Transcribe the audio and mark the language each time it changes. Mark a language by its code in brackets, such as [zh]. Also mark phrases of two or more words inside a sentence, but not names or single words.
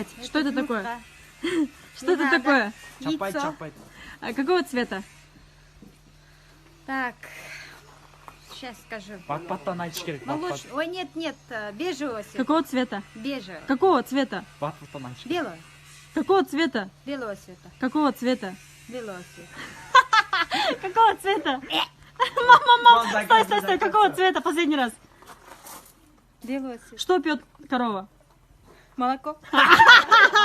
[ru] Что это такое? Что это такое? [ky] Чапай, чапай. [ru] А какого цвета? Так. Сейчас скажу. [ky] Бат-баттан айтыш керек. [ru] Молочь. Ой, нет, бежевого цвета. Какого цвета? Бежевого. Какого цвета? [ky] Бат-баттан айтыш керек. [ru] Белого. Какого цвета? Белого цвета. Какого цвета? Белого цвета. Какого цвета? Мама, стой. Какого цвета? Последний раз. Белого цвета. Что пьет корова?